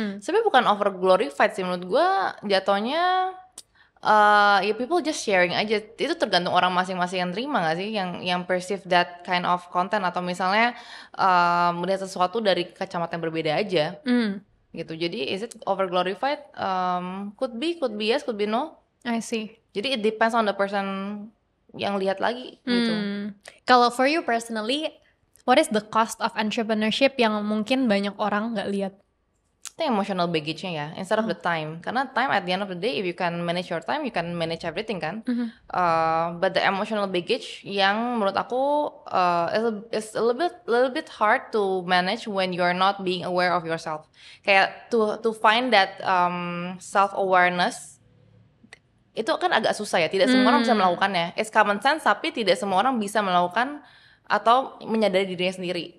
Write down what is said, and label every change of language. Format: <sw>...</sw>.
<id>Sebenarnya bukan over glorified sih menurut gue, jatuhnya ya</id> <en>people just sharing</en> <id>aja. Itu tergantung orang masing-masing yang terima gak sih, yang perceive</id> <en>that kind of content,</en> <id>atau misalnya melihat sesuatu dari kacamata yang berbeda aja. Gitu. Jadi</id> <en>is it over glorified? Could be yes, could be no. I see.</en> <id>Jadi</id> <en>it depends on the person</en> <id>yang lihat lagi gitu. Kalau</id> <en>for you personally, what is the cost of entrepreneurship</en> <id>yang mungkin banyak orang nggak lihat? Itu emotional baggage-nya ya,</id> <en>instead of the time.</en> <id>Karena</id> <en>time at the end of the day, if you can manage your time, you can manage everything kan. But the emotional baggage</en> <id>yang menurut aku</id> <en>is a little bit hard to manage when you're not being aware of yourself.</en> <id>Kayak</id> <en>to find that self-awareness</en> <id>itu kan agak susah ya, tidak semua orang bisa melakukannya.</id> <en>It's common sense,</en> <id>tapi tidak semua orang bisa melakukan atau menyadari dirinya sendiri.</id>